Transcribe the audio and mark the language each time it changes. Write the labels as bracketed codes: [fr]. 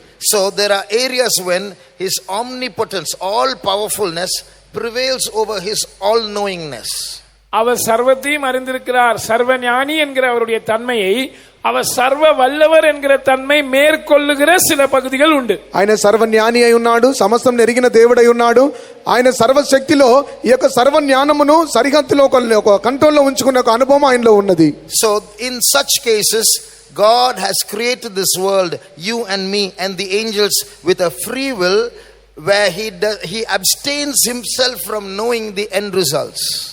[en] So there are areas when his omnipotence, all powerfulness prevails over his all knowingness. [ta] அவர் சர்வத்தையும் அறிந்திருக்கிறார். சர்வ ஞானி என்கிற அவருடைய தன்மையை அவர் சர்வ வல்லவர் என்கிற தன்மை மேற்கொள்ளுகிற சில பகுதிகள் உண்டு. [te] ఆయన సర్వజ్ఞాని అయి ఉన్నాడు, సమస్తం ఎరిగిన దేవుడై ఉన్నాడు. ఆయన సర్వశక్తిలో ఈ యొక్క సర్వ జ్ఞానమును సరిహద్దులో ఒక కంట్రోల్లో ఉంచుకునే ఒక అనుభవం ఆయనలో ఉన్నది. [en] So in such cases God has created this world, you and me and the angels, with a free will where he abstains himself from knowing the end results.